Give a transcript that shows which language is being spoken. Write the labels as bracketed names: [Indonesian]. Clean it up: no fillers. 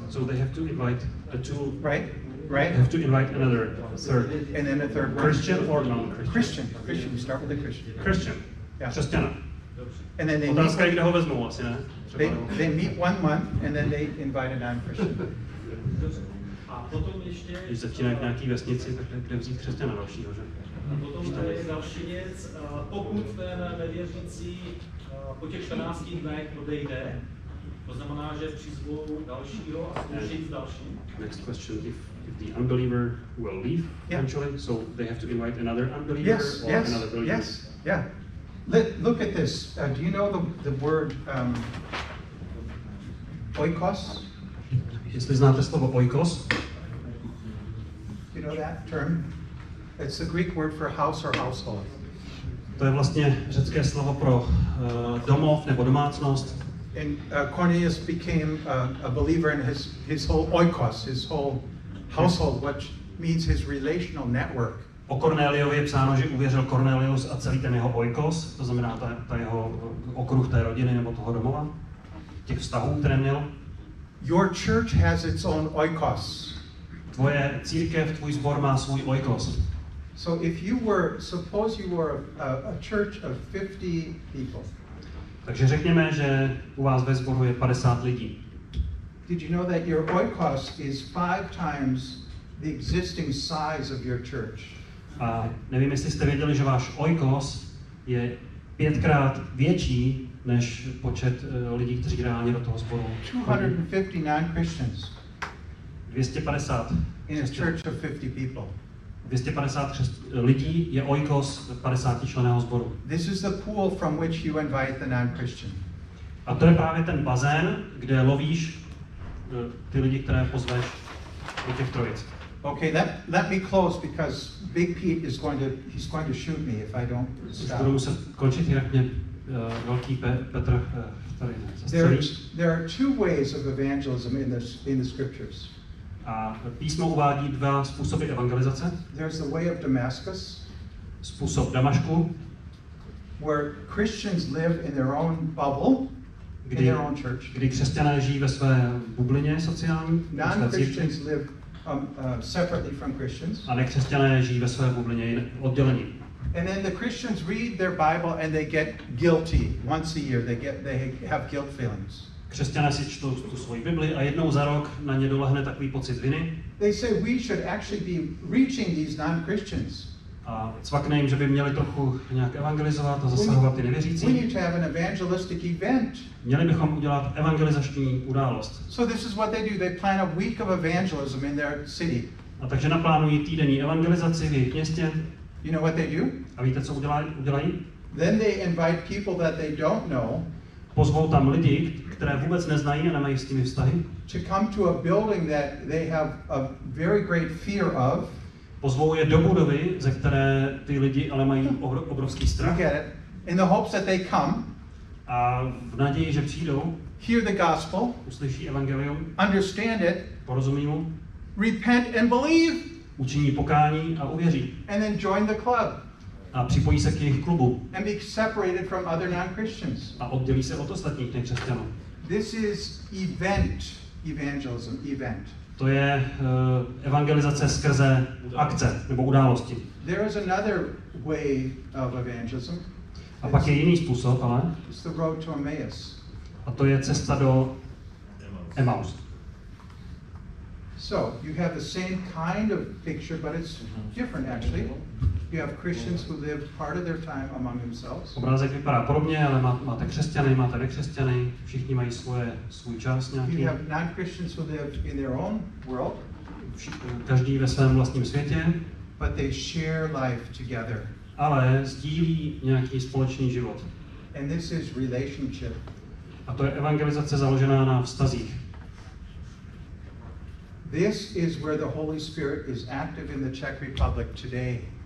[English] So they have to invite the two. Right. They have to invite another third. And then a third one. Christian or non-Christian? Christian. We start with the Christian. Christian. Yeah. [Czech] Křesťana. [English] And then they [Czech] otázka je, kde ho vezmou, asi ne? [English] They meet 1 month and then they invite a non-Christian. [Czech] A potom ještě... Když začínají v nějaký vesnici, tak kde vzít křesťana dalšího, že? A potom tady je další věc, pokud ten nevěřící po těch 14 dnech odejde, to znamená, že přizvou dalšího a zkoušejí s dalším. [English] Next question, if the unbeliever will leave eventually, so they have to invite another unbeliever or another believer. Yes, yeah. Look at this. Do you know the word oikos? [Czech] Jestli znáte slovo oikos? [English] You know that term? It's the Greek word for house or household. [Czech] To je vlastně řecké slovo pro domov nebo domácnost. [English] And Cornelius became a believer in his whole oikos, his whole household, which means his relational network. [Czech] O Kornéliovi je psáno, že uvěřil Cornelius a celý ten jeho oikos, to znamená ta jeho okruh té rodiny nebo toho domova, těch vztahů, které měl. [English] Your church has its own oikos. [Czech] Tvoje církev, tvůj sbor má svůj oikos. [English] So suppose you were a church of 50 people. [Czech] Takže řekněme, že u vás ve sboru je 50 lidí. [English] Did you know that your oikos is 5 times the existing size of your church? [Czech] A nevím, jestli jste věděli, že váš oikos je 5krát větší než počet lidí, kteří reálně do toho sboru. [English] 259 Christians 250 in a church of 50 people. [Czech] 250 lidí je oikos 50 členného sboru. [English] This is the pool from which you invite the non-Christian. [Czech] A to je právě ten bazén, kde lovíš ty lidi, které pozveš do těch trojic. [English] Okay, let me close because Big Pete is going to shoot me if I don't stop. [Czech] Budu muset končit, jinak mě velký Petr tady zastřelí. [English] There are 2 ways of evangelism in the scriptures. [Czech] A písmo uvádí 2 způsoby evangelizace. [English] There's the way of Damascus, [Czech] Způsob Damašku, [English] where Christians live in their own bubble, in their own church. [Czech] Kdy křesťané žijí ve své bublině sociální, [English] Non-Christians live separately from Christians. [Czech] A nekřesťané žijí ve své bublině oddělení. [English] And then the Christians read their Bible and they get guilty once a year. They have guilt feelings. [Czech] Křesťané si čtou tu svoji Bibli a jednou za rok na ně dolehne takový pocit viny. [English] They say we should actually be reaching these non-Christians. [Czech] A cvakne jim, že by měli trochu nějak evangelizovat a zasahovat ty nevěřící. [English] We need to have an evangelistic event. [Czech] Měli bychom udělat evangelizační událost. [English] So this is what they do. They plan a week of evangelism in their city. [Czech] A takže naplánují týdenní evangelizaci v jejich městě. [English] You know what they do? [Czech] A víte, co udělají? [English] Then they invite people that they don't know. [Czech] Pozvou tam lidi, které vůbec neznají a nemají s nimi vztahy. [English] To come to a building that they have a very great fear of. [Czech] Pozvou je do budovy, ze které ty lidi ale mají obrovský strach. [English] You get it? In the hopes that they come. [Czech] A v naději, že přijdou, [English] hear the gospel, [Czech] uslyší evangelium, [English] understand it, [Czech] porozumí mu, [English] repent and believe, [Czech] učiní pokání a uvěří. [English] and then join the club. [Czech] A připojí se k jejich klubu. [English] And be separated from other non-Christians. [Czech] A oddělí se od ostatních nekřesťanů. [English] This is evangelism. [Czech] To je evangelizace skrze akce nebo události. [English] There is another way of evangelism. [Czech] A pak je jiný způsob, ale [English] It's the road to Emmaus. [Czech] a to je cesta do Emaus. [English] So you have the same kind of picture, but it's different actually. You have Christians who live part of their time among themselves. [Czech] Obrázek vypadá podobně, ale máte křesťany, máte nekřesťany, všichni mají svůj čas nějaký. [English] You have non-Christians who live in their own world. [Czech] Každý ve svém vlastním světě. [English] But they share life together. [Czech] Ale sdílí nějaký společný život. [English] And this is relationship. [Czech] A to je evangelizace založená na vztazích. [English] This is where the Holy Spirit is active in the Czech Republic today.